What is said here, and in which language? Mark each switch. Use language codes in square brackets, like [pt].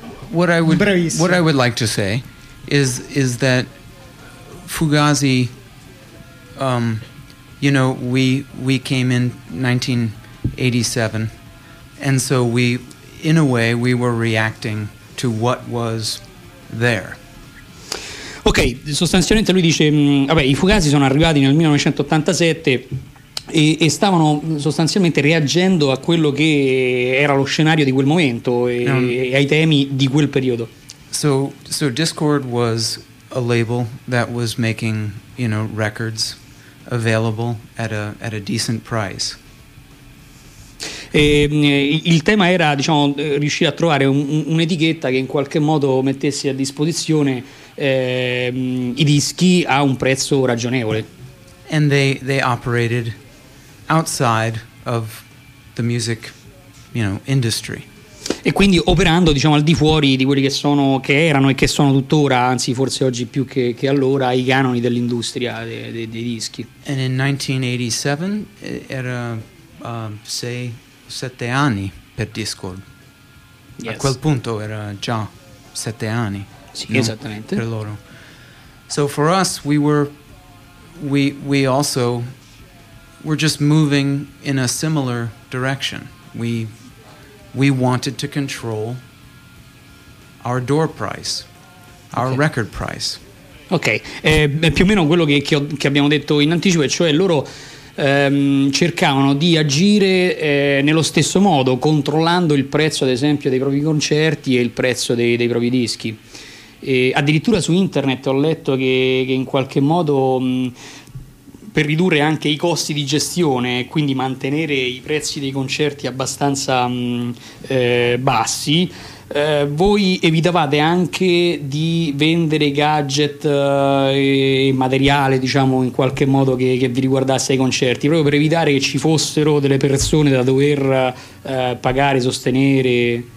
[en] What I would like to say is that Fugazi, you know, we came in 1987, and so we, in a way, we were reacting to what was there. [it] Ok, sostanzialmente lui dice, vabbè, i Fugazi sono arrivati nel 1987 e stavano sostanzialmente reagendo a quello che era lo scenario di quel momento e ai temi di quel periodo. [en] So Discord was a label that was making, you know, records available at a decent price. [it] E, il tema era, diciamo, riuscire a trovare un'etichetta che in qualche modo mettesse a disposizione i dischi a un prezzo ragionevole. [en] And they operated outside of the music, you know, industry. [it] e quindi operando, diciamo, al di fuori di quelli che sono, che erano e che sono tuttora, anzi forse oggi più che allora, i canoni dell'industria dei dischi. [en] And in [it] 1987 era 6-7 anni per Discord. Yes. A quel punto era già 7 anni. Sì, no? Esattamente. Per loro. [en] So for us we're just moving in a similar direction. We wanted to control our door price, our record price. [it] Ok, più o meno quello che abbiamo detto in anticipo, cioè loro cercavano di agire nello stesso modo, controllando il prezzo ad esempio dei propri concerti e il prezzo dei propri dischi. E addirittura su internet ho letto che in qualche modo per ridurre anche i costi di gestione e quindi mantenere i prezzi dei concerti abbastanza bassi, voi evitavate anche di vendere gadget e materiale, diciamo, in qualche modo che vi riguardasse ai concerti, proprio per evitare che ci fossero delle persone da dover pagare, sostenere.